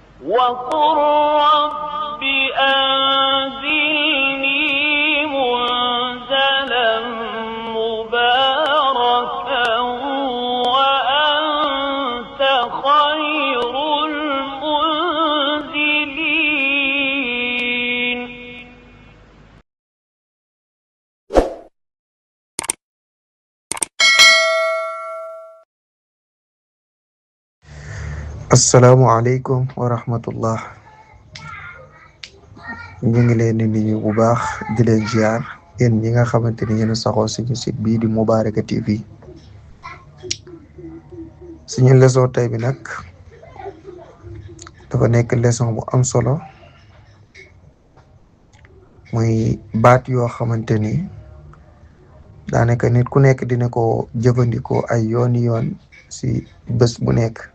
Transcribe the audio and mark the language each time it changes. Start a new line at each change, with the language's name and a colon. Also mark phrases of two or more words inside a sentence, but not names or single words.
Arabic: وقل رب أنزلني منزلا مباركا وأنت خير المنزلين. السلام عليكم ورحمة الله.
Wolof: ñu ngi leen di nuyu bu baax di leen ziar yéen ñi nga xamante ni yéen a saxoo suñu site bii di Mubaraka TV. suñu leçon tey bi nag dafa nekk leçon bu am solo muy baat yoo xamante ni daanaka nit ku nekk dina ko jëfandikoo ay yooni yoon ci bés bu nekk.